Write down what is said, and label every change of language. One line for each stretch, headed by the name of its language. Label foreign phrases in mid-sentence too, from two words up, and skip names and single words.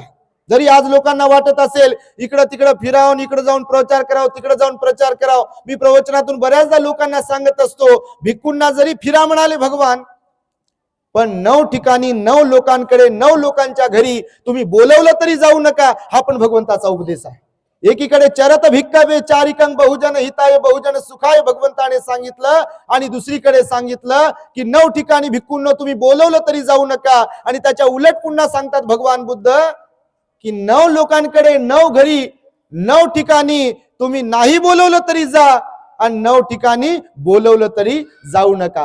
Marathi: जरी आज लोकांना वाटत असेल इकडं तिकडं फिरावं, इकडे जाऊन प्रचार करावं, तिकडे जाऊन प्रचार करावं, मी प्रवचनातून बऱ्याचदा लोकांना सांगत असतो, भिक्खूंना जरी फिरा म्हणाले भगवान, पण 9 ठिकाणी 9 लोकांकडे 9 लोकांच्या घरी तुम्ही बोलवलं तरी जाऊ नका, हा पण भगवंताचा उपदेश आहे। एकीकडे
Pali: चरत भिक्कावे चारिकं बहुजन हिताय बहुजन सुखाय
Marathi: भगवंताने सांगितलं आणि दुसरीकडे सांगितलं की 9 ठिकाणी भिक्खूंना तुम्ही बोलवलं तरी जाऊ नका। आणि त्याच्या उलट पुन्हा सांगतात भगवान बुद्ध की 9 लोकांकडे 9 घरी 9 ठिकाणी तुम्ही नाही बोलवलं तरी जा आणि 9 ठिकाणी बोलवलं तरी जाऊ नका।